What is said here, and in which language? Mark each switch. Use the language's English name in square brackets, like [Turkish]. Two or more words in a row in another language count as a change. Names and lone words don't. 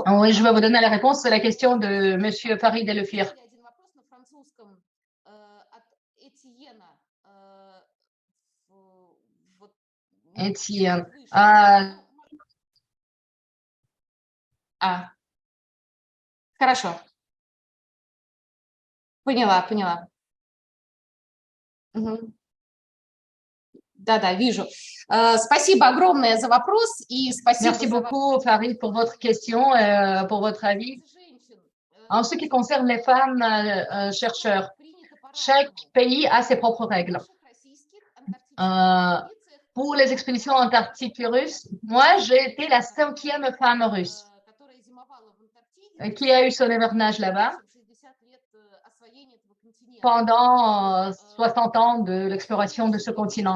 [French] Oui, je vais vous donner la réponse. C'est la question de Monsieur Farid Delefir. [Russian] Один вопрос на французском от Этьена. Вот, Étienne. Хорошо. Поняла. Мгм. Да, вижу. Спасибо огромное за вопрос и спасибо [French] Merci beaucoup, Farid, pour votre question et pour votre avis. En ce qui concerne les femmes chercheurs, chaque pays a ses propres règles. Pour les expéditions antarctiques russes, moi, j'ai été la 5e femme russe qui a eu son hivernage là-bas pendant 60 ans de l'exploration de ce continent.